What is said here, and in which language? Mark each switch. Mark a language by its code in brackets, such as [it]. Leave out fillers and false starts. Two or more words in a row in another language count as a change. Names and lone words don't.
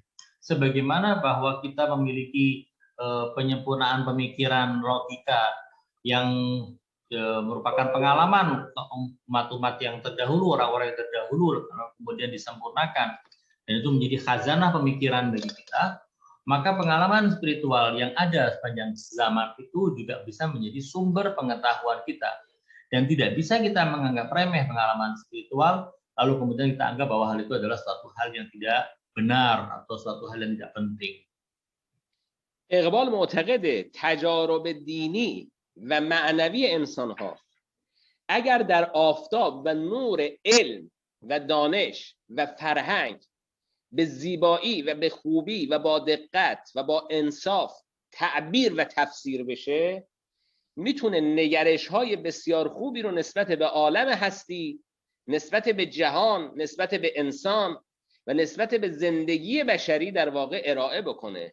[id] Sebagaimana bahwa kita memiliki penyempurnaan pemikiran logika yang merupakan pengalaman umat-umat yang terdahulu, orang-orang yang terdahulu, kemudian disempurnakan, dan itu menjadi khazanah pemikiran bagi kita, maka pengalaman spiritual yang ada sepanjang zaman itu juga bisa menjadi sumber pengetahuan kita. Dan tidak bisa kita menganggap remeh pengalaman spiritual, lalu kemudian kita anggap bahwa hal itu adalah suatu hal yang tidak benar atau suatu hal yang tidak penting. [fa] اقبال معتقده تجارب دینی و معنوی انسان‌ها اگر در آفتاب و نور علم و دانش و فرهنگ به زیبایی و به خوبی و با دقت و با انصاف تعبیر و تفسیر بشه، میتونه نگرش‌های بسیار خوبی رو نسبت به عالم هستی، نسبت به جهان، نسبت به انسان و نسبت به زندگی بشری در واقع ارائه بکنه.